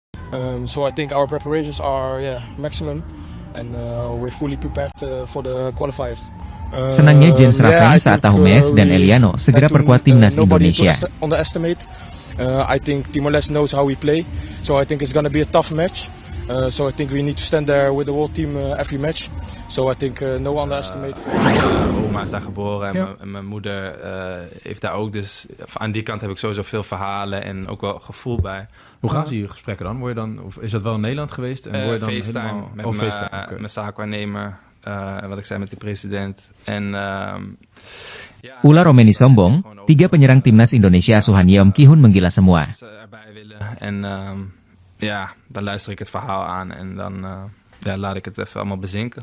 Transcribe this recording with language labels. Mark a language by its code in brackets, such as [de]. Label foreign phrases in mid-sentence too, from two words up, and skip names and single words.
[en] So I think our preparations are maximum, and we're fully prepared for the qualifiers. [id] Senangnya Jens Raven saat tahu Mes dan Eliano segera perkuat timnas Indonesia. [en] Underestimate. I think Timor-Leste knows how we play, so I think it's gonna be a tough match. So I think we need to stand there with the whole team every match. So I think no underestimate. [nl] Oma is daar geboren en mijn moeder heeft daar ook. Dus aan die kant heb ik sowieso veel verhalen en ook wel gevoel bij. Hoe gaan ze hier gesprekken dan? Word je dan of is dat wel in Nederland geweest? En word je dan FaceTime helemaal... met mijn zaakwaarnemer. Wat ik zei met de president. En... [id] Ular Romeni sombong, 3 penyerang timnas Indonesia asuhan Yeom Ki-hun menggila semua. [nl] En dan luister ik het verhaal aan en dan laat ik het even allemaal bezinken.